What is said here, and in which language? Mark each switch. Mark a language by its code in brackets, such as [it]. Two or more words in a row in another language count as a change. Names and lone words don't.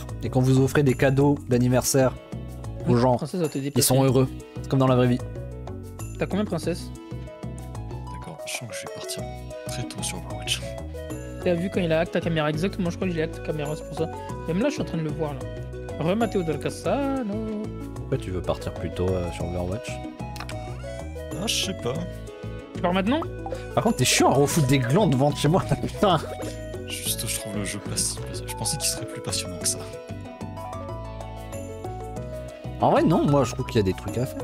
[fr] Et quand vous offrez des cadeaux d'anniversaire aux gens, Princesse va te ils déplacer. sont heureux. C'est comme dans la vraie vie. T'as combien de princesses? D'accord. Je sens que je vais partir très tôt sur Overwatch. T'as vu quand il a hack ta caméra? Exactement, je crois que j'ai hack ta caméra, c'est pour ça. Même là, je suis en train de le voir là. Remateo del Cassano. Pourquoi tu veux partir plus tôt sur Overwatch? Ah, je sais pas. Tu pars maintenant? Par contre, t'es chiant à refoutre des glands devant chez moi, putain. Juste, je trouve le jeu pas si. Je pensais qu'il serait plus passionnant que ça. En vrai, non, moi je trouve qu'il y a des trucs à faire.